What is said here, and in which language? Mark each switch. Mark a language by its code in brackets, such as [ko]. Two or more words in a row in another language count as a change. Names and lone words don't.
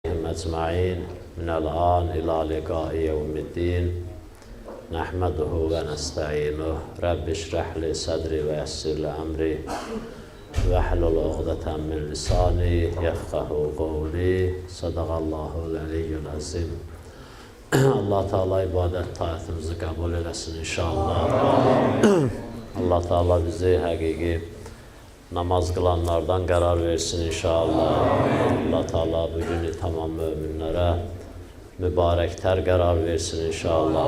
[ar] أجمعين من الآن إلى لقاء يوم الدين نحمده ونستعينه رب اشرح لي صدري ويسر لي أمري واحلل عقدة من لساني يفقهوا قولي صدق الله العلي العظيم. [az] Allah Teala ibadət taatımızı qəbul eləsin inşallah. Allah Teala bizi həqiqi namaz qılanlardan qərar versin inşallah. Allah Teala bu günü tamam möminlərə mübarəklər qərar versin inşallah.